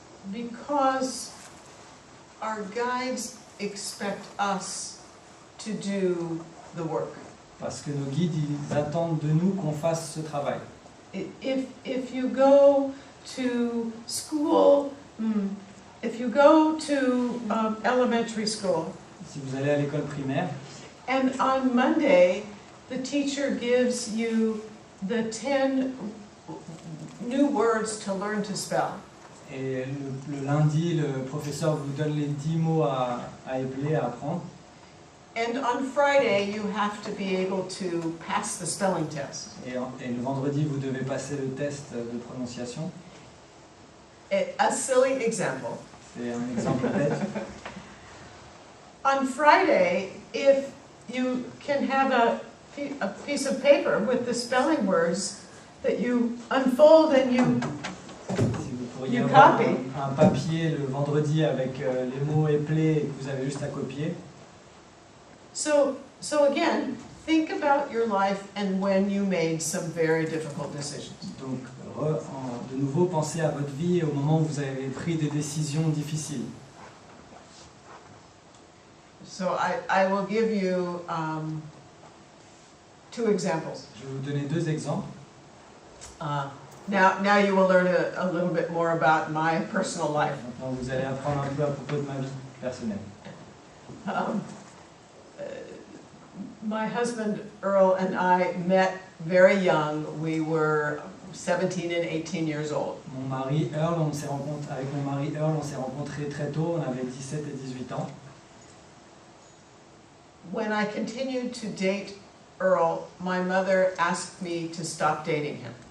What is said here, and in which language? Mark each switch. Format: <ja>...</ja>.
<en>Because our guides expect us to do the work.</en> <fr>Parce que nos guides, ils attendent de nous qu'on fasse ce travail.</fr> <en>If you go to school, if you go to elementary school,</en> <fr>Si vous allez à l'école primaire,</fr> <en>and on Monday, the teacher gives you the 10 new words to learn to spell.</en> <fr>et le lundi, le professeur vous donne les 10 mots à épeler, à apprendre.</fr> <en>And on Friday, you have to be able to pass the spelling test.</en> <fr>Et le vendredi, vous devez passer le test de prononciation.</fr> <en>A silly example.</en> <fr>C'est un exemple bête.</fr> <en>On Friday, if you can have a piece of paper with the spelling words that you unfold and you</en> <fr>Si vous pourriez</fr> <en>You</en> <fr>avoir</fr> <en>copy.</en> <fr>un papier le vendredi avec les mots éplés et que vous avez juste à copier.</fr> <en>So again, think about your life and when you made some very difficult decisions.</en> <fr>Donc, de nouveau, pensez à votre vie et au moment où vous avez pris des décisions difficiles.</fr> <en>So I will give you 2 examples.</en> <fr>Je vais vous donner 2 exemples.</fr> <en>Now you will learn a little bit more about my personal life.</en> <fr>Maintenant, vous allez apprendre un peu à propos de ma vie personnelle.</fr> <en>My husband Earl and I met very young. We were 17 and 18 years old.</en> <fr>Mon mari Earl, avec mon mari Earl, on s'est rencontrés très tôt, on avait 17 et 18 ans.</fr> <en>When I continued to date Earl, my mother asked me to stop dating him.</en>